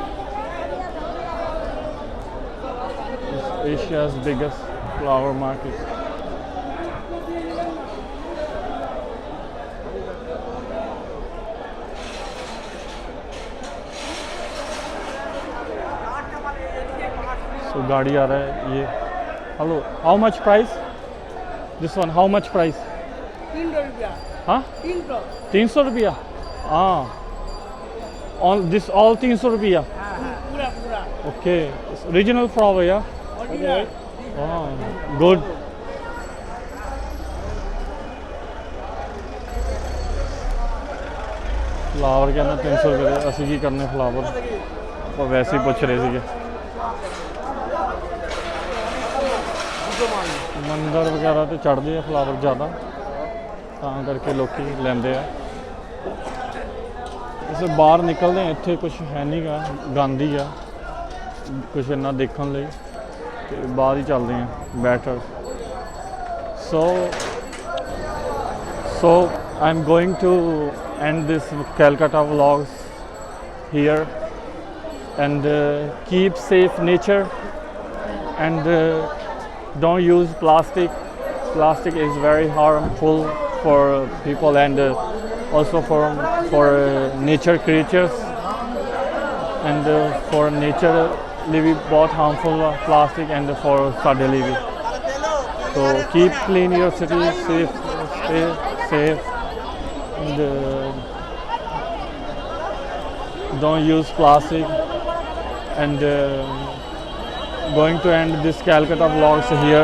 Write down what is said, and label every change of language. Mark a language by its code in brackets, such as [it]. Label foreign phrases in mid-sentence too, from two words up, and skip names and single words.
[en] It's Asia's biggest flower market. [hi] So गाड़ी आ रहा है ये. [en] Hello, how much price? This one, how much price? [hi] 300 रुपया. हाँ? 300 रुपया. हाँ. [en] All 300 रुपया. [hi] पूरा. [en] Okay. It's original flower, yeah. Original. Oh, good. [hi] फ्लावर कहना 300 रुपये दे. [pa] ਅਸੀਂ ਕੀ ਕਰਨੇ फ्लावर? ਆਪਾਂ ਵੈਸੇ ਹੀ ਪੁੱਛ ਰਹੇ ਸੀਗੇ. ਮੰਦਰ ਵਗੈਰਾ ਤੇ ਚੜ੍ਹਦੇ ਆ ਫਲਾਵਰ ਜ਼ਿਆਦਾ, ਤਾਂ ਕਰਕੇ ਲੋਕੀ ਲੈਂਦੇ ਆ. ਇਸੇ ਬਾਹਰ ਨਿਕਲਦੇ ਆ, ਇੱਥੇ ਕੁਝ ਹੈ ਨਹੀਂ ਗਾ, ਗੰਦ ਹੀ ਆ ਕੁਝ ਇੰਨਾ ਦੇਖਣ ਲਈ, ਤੇ ਬਾਹਰ ਹੀ ਚੱਲਦੇ ਆ ਬੈਟਰ. [en] So I'm going to end this Calcutta vlogs here, and keep safe nature, and don't use plastic. Plastic is very harmful for people, and also for nature creatures, and for nature [pa] ਲਈ ਵੀ ਬਹੁਤ [en] harmful plastic, and for [pa] ਸਾਡੇ ਲਈ ਵੀ. [en] So keep clean your city, stay safe, and don't use plastic. And going to end this Calcutta vlogs here.